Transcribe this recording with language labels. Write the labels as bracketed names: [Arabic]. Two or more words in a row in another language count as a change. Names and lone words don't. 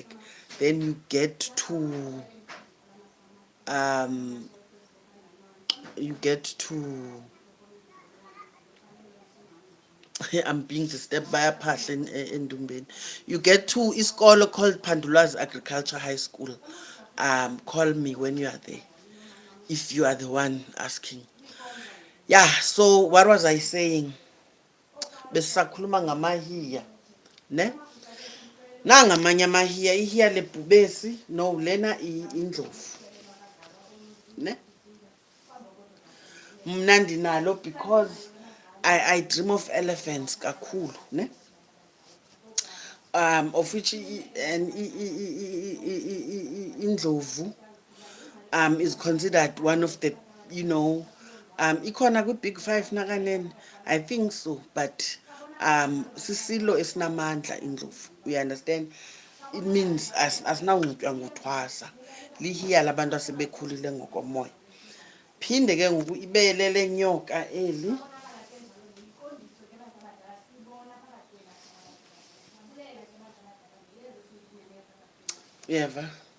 [English] Then you get to um, you get to I'm being disturbed by a person in Dumbin. You get to isikolo called Pandula's Agriculture High School. Call me when you are there, if you are the one asking. Yeah, so what was I saying? [Xhosa] Besisakhuluma ngamahiya, ne? Nangamanye amahiya, ihiya lebhubesi, no, lena indlovu, ne? Mna ndinalo [English] because I dream of elephants kakhulu, ne? Of which and indlovu is considered one of the, you know, [Xhosa] ikhona kwi- [English] big five [Xhosa] nakanene, [English] I think so, but [Xhosa] sisilo esinamandla indlovu, [English] you understand. It means [Xhosa] asinawunxitywa nguthwasa, lihiya labantu asebekhulile ngokomoya. Phinde ke ngoku ibele lenyoka eli, uyeva.